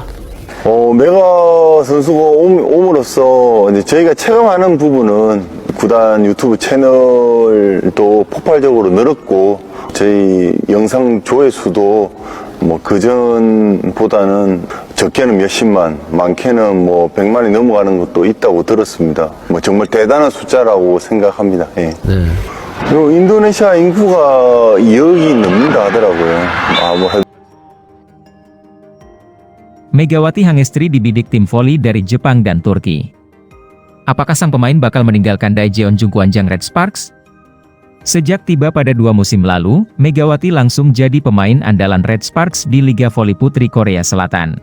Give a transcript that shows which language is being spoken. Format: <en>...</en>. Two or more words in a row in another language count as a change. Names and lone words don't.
<ko>메가 선수가 옴으로써 이제 저희가 체감하는 부분은 구단 유튜브 채널도 폭발적으로 늘었고 저희 영상 조회수도 뭐 그전보다는 적게는 몇십만, 많게는 뭐 100만이 넘어가는 것도 있다고 들었습니다. 뭐 정말 대단한 숫자라고 생각합니다. 예. 네. 그리고 인도네시아 인구가 2억이 넘는다 하더라고요.</ko> <id>Megawati Hangestri dibidik tim voli dari Jepang dan Turki. Apakah sang pemain bakal meninggalkan Daejeon Jungkwanjang Red Sparks? Sejak tiba pada 2 musim lalu, Megawati langsung jadi pemain andalan Red Sparks di Liga Voli Putri Korea Selatan.</id>